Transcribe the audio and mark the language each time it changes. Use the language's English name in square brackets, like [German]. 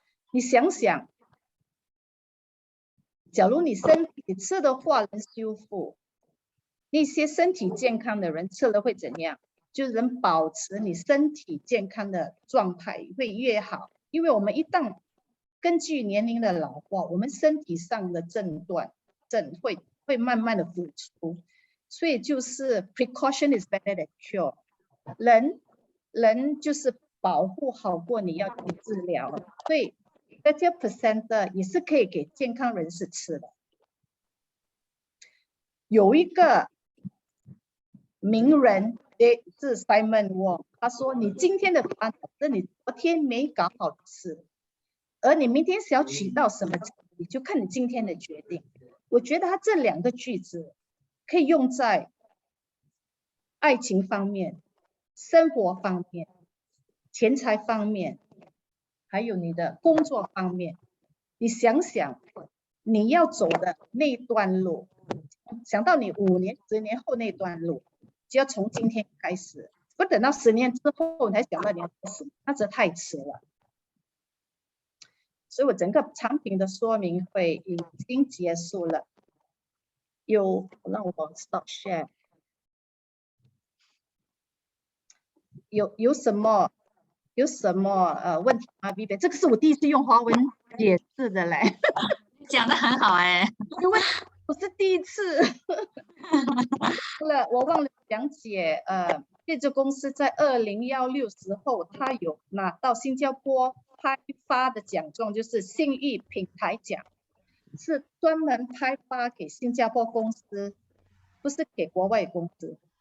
[Chinese] 你想想，假如你身体吃的话能修复，那些身体健康的人吃了会怎样？就能保持你身体健康的状态会越好。因为我们一旦根据年龄的老化，我们身体上的症会慢慢的浮出。 [English] 所以就是 precaution is better than cure。 [Chinese] 人就是保护好过你要去治疗，所以 30% 的也是可以给健康人士吃的。有一个名人是 Simon Wong， 他说：“你今天的烦恼是你昨天没搞好的事，而你明天想要取到什么成绩，就看你今天的决定。” 我觉得他这2个句子可以用在爱情方面、生活方面、钱财方面，还有你的工作方面。你想想你要走的那段路，想到你5年、10年后那段路，就要从今天开始，不等到10年之后你才想到你要做什么，那这太迟了。所以我整个产品的说明会已经结束了。让我 [English] stop share。 [Chinese] 有什么问题吗 ？Vivian， 这个是我第一次用华文解释的嘞。讲得很好哎，因为不是第一次。我忘了讲解，这家公司在2016时候，他有拿到新加坡拍发的奖状，就是信誉品牌奖，是专门拍发给新加坡公司，不是给国外公司。